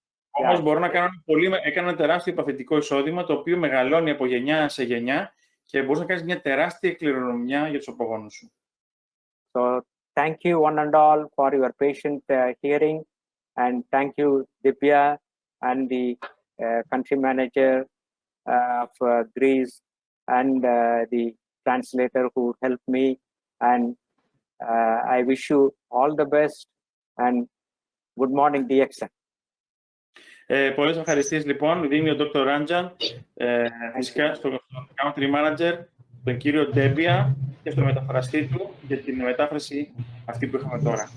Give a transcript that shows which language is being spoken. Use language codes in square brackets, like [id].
[el] Όμως μπορώ να κάνω έκανα ένα τεράστιο επαφητικό εισόδημα το οποίο μεγαλώνει από γενιά σε γενιά και μπορείς να κάνεις μια τεράστια κληρονομιά για τους απογόνους σου. [en] So thank you one and all for your patient hearing, and thank you Divya and the country manager of Greece and the translator who helped me, and I wish you all the best and good morning DXN. [el] Πολλές ευχαριστίες λοιπόν δίνει ο Dr. Ranjan φυσικά στον country manager, τον κύριο Ντέμπια και στον μεταφραστή του για την μετάφραση αυτή που είχαμε τώρα.